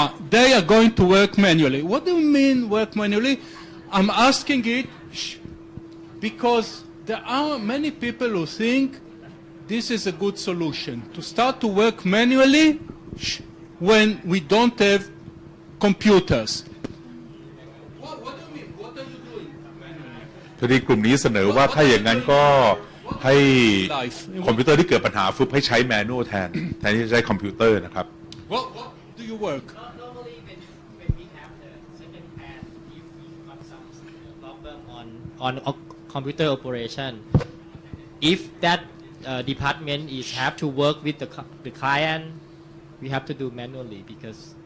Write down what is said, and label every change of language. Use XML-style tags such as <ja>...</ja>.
<en>they are going to work manually. What do you mean work manually? I'm asking it because there are many people who think this is a good solution, to start to work manually when we don't have computers.</en> <th>ทีนี้กลุ่มนี้เสนอว่าถ้าอย่างนั้นก็ให้คอมพิวเตอร์ที่เกิดปัญหาฟึบให้ใช้แมนนวลแทนที่จะใช้คอมพิวเตอร์นะครับ</th> <en>What do you work? Normally, when we have the second hand, if we got some problem on computer operation, if that department have to work with the client, we have to do manually because.</en>